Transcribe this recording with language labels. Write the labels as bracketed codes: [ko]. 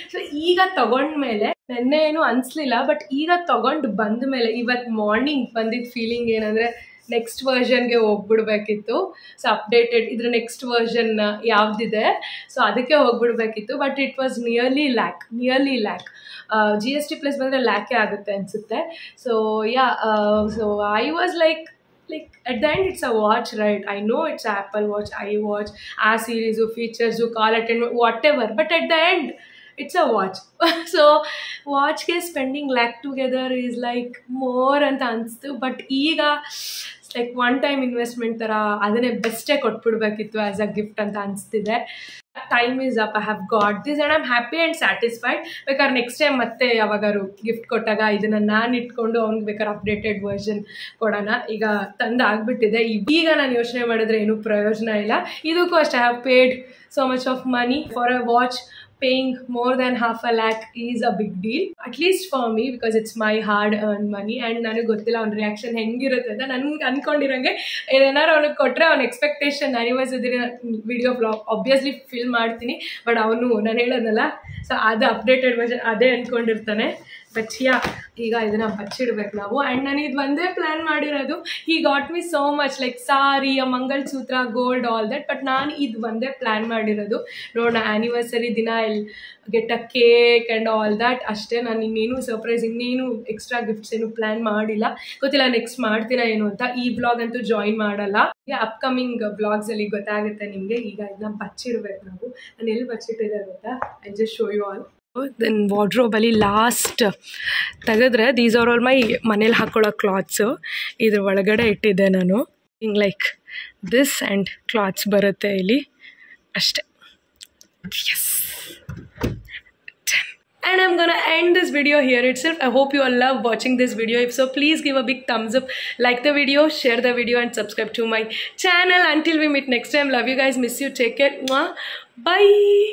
[kn] So ಈಗ ತಗೊಂಡ್ಮೇಲೆ ನೆನ್ನೆ ಏನು ಅನಿಸ್ಲಿಲ್ಲ, ಬಟ್ ಈಗ ತಗೊಂಡು ಬಂದ ಮೇಲೆ ಇವತ್ತು ಮಾರ್ನಿಂಗ್ ಬಂದಿದ್ದ ಫೀಲಿಂಗ್ ಏನಂದರೆ ನೆಕ್ಸ್ಟ್ ವರ್ಷನ್ಗೆ ಹೋಗ್ಬಿಡ್ಬೇಕಿತ್ತು. ಸೊ ಅಪ್ಡೇಟೆಡ್ ಇದ್ರ ನೆಕ್ಸ್ಟ್ ವರ್ಷನ್ ಯಾವುದಿದೆ, ಸೊ ಅದಕ್ಕೆ ಹೋಗ್ಬಿಡ್ಬೇಕಿತ್ತು. [en] But it was nearly lakh. [kn] GST plus ಬಂದರೆ ಲ್ಯಾಕೇ ಆಗುತ್ತೆ ಅನಿಸುತ್ತೆ. [en] So so I was like at the end it's a watch, right? I know it's Apple Watch, iWatch, [kn] ಆ series, features, [en] Call attend, whatever, but at the end it's a watch. So watchಗೆ spending lakh together is like more [kn] ಅಂತ ಅನಿಸ್ತು. But ಈಗ like one time investment ಥರ ಅದನ್ನೇ ಬೆಸ್ಟೇ ಕೊಟ್ಬಿಡ್ಬೇಕಿತ್ತು [en] as a gift [kn] ಅಂತ ಅನಿಸ್ತಿದೆ. [en] Time is up. I have got this and I am happy and satisfied. [kn] ಬೇಕಾದ್ರೆ next time ಮತ್ತೆ ಯಾವಾಗಾರು gift ಕೊಟ್ಟಾಗ ಇದನ್ನು ನಾನು ಇಟ್ಕೊಂಡು ಅವ್ನಿಗೆ ಬೇಕಾದ್ರೆ ಅಪ್ಡೇಟೆಡ್ ವರ್ಷನ್ ಕೊಡೋಣ. ಈಗ ತಂದು ಆಗಿಬಿಟ್ಟಿದೆ. ಈಗ ನಾನು ಯೋಚನೆ ಮಾಡಿದ್ರೆ ಏನೂ ಪ್ರಯೋಜನ ಇಲ್ಲ. ಇದಕ್ಕೂ ಅಷ್ಟೇ, [en] I have paid so much of money for a watch. Paying more than $500,000 is a big deal, at least for me, because it's my hard earned money. [kn] And ನನಗೆ ಗೊತ್ತಿಲ್ಲ ಅವ್ನ ರಿಯಾಕ್ಷನ್ ಹೆಂಗಿರುತ್ತೆ ಅಂತ. ನನಗೆ ಅಂದ್ಕೊಂಡಿರಂಗೆ ಏನಾರು ಅವ್ನಿಗೆ ಕೊಟ್ಟರೆ ಅವ್ನ expectation anniversary video blog obviously fill ಮಾಡ್ತೀನಿ. ಬಟ್ ಅವನು ನಾನು ಹೇಳೋದಲ್ಲ, ಸೊ ಅದು ಅಪ್ಡೇಟೆಡ್ ವರ್ಷನ್ ಅದೇ ಅಂದ್ಕೊಂಡಿರ್ತಾನೆ. ಬಟ್ ಈಗ ಇದನ್ನು ಬಚ್ಚಿಡ್ಬೇಕು ನಾವು. ಆ್ಯಂಡ್ ನಾನು ಇದು ಒಂದೇ ಪ್ಲ್ಯಾನ್ ಮಾಡಿರೋದು. [en] He got me so much like sari, mangalsutra, gold, all that. [kn] But ನಾನು ಇದು ಒಂದೇ ಪ್ಲ್ಯಾನ್ ಮಾಡಿರೋದು. ನೋಡೋಣ, ಆ್ಯನಿವರ್ಸರಿ ದಿನ [en] I'll get a cake and all that [kn] ಅಷ್ಟೇ. ನಾನು ಇನ್ನೇನು ಸರ್ಪ್ರೈಸ್, ಇನ್ನೇನು ಎಕ್ಸ್ಟ್ರಾ ಗಿಫ್ಟ್ಸ್ ಏನು ಪ್ಲ್ಯಾನ್ ಮಾಡಿಲ್ಲ. ಗೊತ್ತಿಲ್ಲ ನೆಕ್ಸ್ಟ್ ಮಾಡ್ತೀನ ಏನು ಅಂತ. ಈ ಬ್ಲಾಗ್ ಅಂತೂ ಜಾಯಿನ್ ಮಾಡಲ್ಲ. ಅಪ್ಕಮಿಂಗ್ ಬ್ಲಾಗ್ಸಲ್ಲಿ ಗೊತ್ತಾಗುತ್ತೆ ನಿಮಗೆ. ಈಗ ಇದನ್ನ ಬಚ್ಚಿಡ್ಬೇಕು ನಾವು. ನಾನು ಎಲ್ಲಿ ಬಚ್ಚಿಟ್ಟಿದ್ದೆ ಗೊತ್ತಾ? [en] I just show you all. [kn] Then ವಾರ್ಡ್ರೋಬಲ್ಲಿ last ತೆಗೆದ್ರೆ [en] these are all my [kn] ಮನೇಲಿ ಹಾಕ್ಕೊಳ್ಳೋ ಕ್ಲಾತ್ಸು. ಇದ್ರ ಒಳಗಡೆ ಇಟ್ಟಿದ್ದೆ ನಾನು. ಹಿಂಗೆ ಲೈಕ್ ದಿಸ್ ಆ್ಯಂಡ್ ಕ್ಲಾತ್ಸ್ ಬರುತ್ತೆ ಇಲ್ಲಿ ಅಷ್ಟೇ. [en] Yes. And I'm gonna end this video here itself. I hope you all love watching this video. If so, please give a big thumbs up, like the video, share the video and subscribe to my channel. Until we meet next time, love you guys, miss you, take care. Bye.